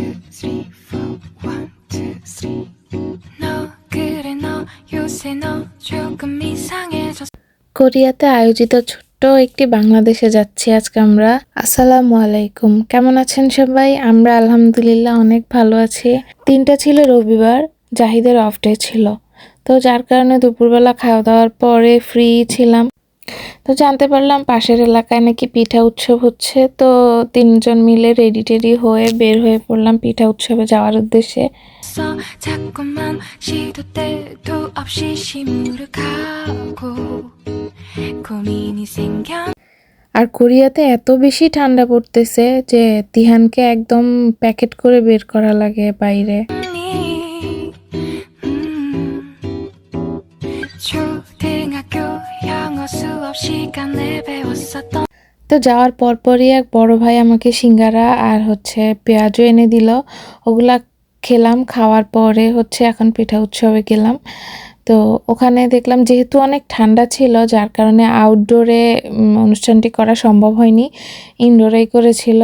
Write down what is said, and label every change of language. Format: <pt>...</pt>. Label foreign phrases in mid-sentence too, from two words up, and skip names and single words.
<en>three, four, 1, 2, 3.</en> <ko>너 그래 너 요새 너 조금 이상해졌어.</ko> <bn>কোরিয়াতে আয়োজিত ছোট্ট একটি বাংলাদেশে যাচ্ছি আজকে আমরা। আসসালামু আলাইকুম, কেমন আছেন সবাই? আমরা আলহামদুলিল্লাহ অনেক ভালো আছি। দিনটা ছিল রবিবার, জাহিদের</bn> <en>off day</en> <bn>ছিল, তো যার কারণে দুপুরবেলা খাওয়া দাওয়ার পরে ফ্রি ছিলাম। তো জানতে পারলাম পাশের এলাকায় নাকি পিঠা উৎসব হচ্ছে, তো তিনজন মিলে রেডি টেডি হয়ে বের হয়ে পড়লাম পিঠা উৎসবে যাওয়ার উদ্দেশ্যে।</bn> <ko>자꾸만 시도 때도 없이 시무룩하고 고민이 생겨.</ko> <bn>আর কোরিয়াতে এত বেশি ঠান্ডা পড়তেছে যে তিহানকে একদম প্যাকেট করে বের করা লাগে বাইরে।</bn> <ko>초등학교 영어 수업 시간에 배웠었던.</ko> <bn>তো যাওয়ার পরপরই এক বড় ভাই আমাকে সিঙ্গারা আর পেঁয়াজও এনে দিল, ওগুলা খেলাম। খাওয়ার পরে এখন পিঠা উৎসবে গেলাম। তো ওখানে দেখলাম যেহেতু অনেক ঠান্ডা ছিল, যার কারণে আউটডোরে অনুষ্ঠানটি করা সম্ভব হয়নি, ইনডোরেই করেছিল।</bn>